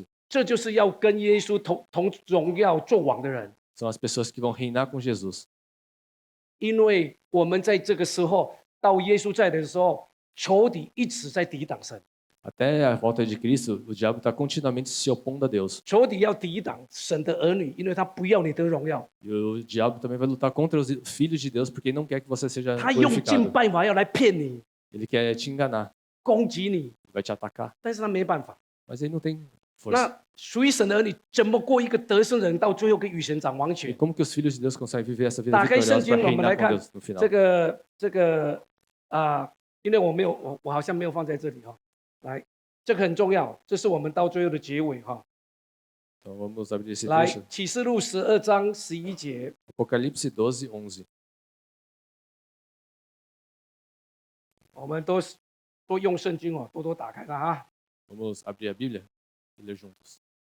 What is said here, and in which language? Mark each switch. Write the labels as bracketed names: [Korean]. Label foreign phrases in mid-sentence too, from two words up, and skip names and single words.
[Chinese] 这就是要跟耶稣同荣耀作王的人， [Portuguese] são as pessoas que vão reinar com Jesus. [Chinese] 因为我们在这个时候到耶稣在的时候，仇敌一直在抵挡神， [Portuguese] Até a volta de Cristo, o diabo está continuamente se opondo a Deus. [Chinese] 仇敌要抵挡神的儿女，因为他不要你得荣耀， [Portuguese] E o diabo também vai lutar contra os filhos de Deus porque ele não quer que você seja [Chinese] 他用尽 [Portuguese] glorificado. [Chinese] 办法要来骗你、 [Portuguese] Ele quer te enganar, [Chinese] 攻击你， [Portuguese] vai te atacar, [Chinese] 但是他没办法。 [Portuguese] mas ele não tem força. [Chinese] 那属于神的儿女怎么过一个得胜人，到最后跟与神掌王 [Portuguese] E [Chinese] 权？ [Portuguese] como que os filhos de Deus conseguem viver essa vida [Chinese] 打开圣 [Portuguese] vitoriosa [Chinese] 经， [Portuguese] para [Chinese] 我们来 [Portuguese] reinar com [Chinese] 看 [Portuguese] Deus no final? [Chinese] 这个因为我好像没有放在这里哈、来，这个很重要，这是我们到最后的结尾哈、 [Portuguese] Então vamos abrir esse [Chinese] 来， [Portuguese] trecho. [Chinese] 启示录12章11节， [Portuguese] Apocalipse 12, 11. [Chinese] 我们都用圣经哦，多多打开它啊。 [Portuguese] Vamos abrir a Bíblia e ler juntos.